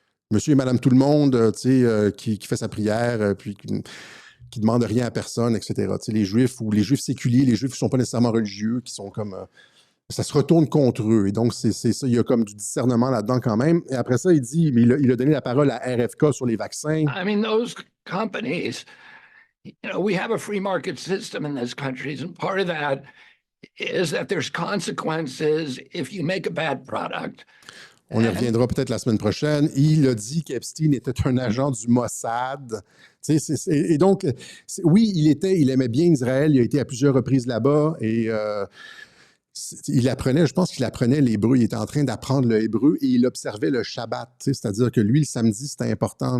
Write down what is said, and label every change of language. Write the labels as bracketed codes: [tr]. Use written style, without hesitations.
[fr] Monsieur et Madame Tout-le-Monde, qui fait sa prière, puis qui demande rien à personne, etc. Les Juifs ou les Juifs séculiers, les Juifs qui ne sont pas nécessairement religieux, qui sont comme... ça se retourne contre eux. Et donc, c'est ça, il y a comme du discernement là-dedans quand même. Et après ça, il dit, mais il a donné la parole à RFK sur les vaccins. [en] I mean, those companies, we have a free market system in this country, and part of that is that there's consequences if you make a bad product. [fr] On y reviendra peut-être la semaine prochaine. Il a dit qu'Epstein était un agent du Mossad. Et donc, oui, il aimait bien Israël. Il a été à plusieurs reprises là-bas et je pense qu'il apprenait l'hébreu. Il était en train d'apprendre le hébreu et il observait le Shabbat. C'est-à-dire que lui, le samedi, c'était important.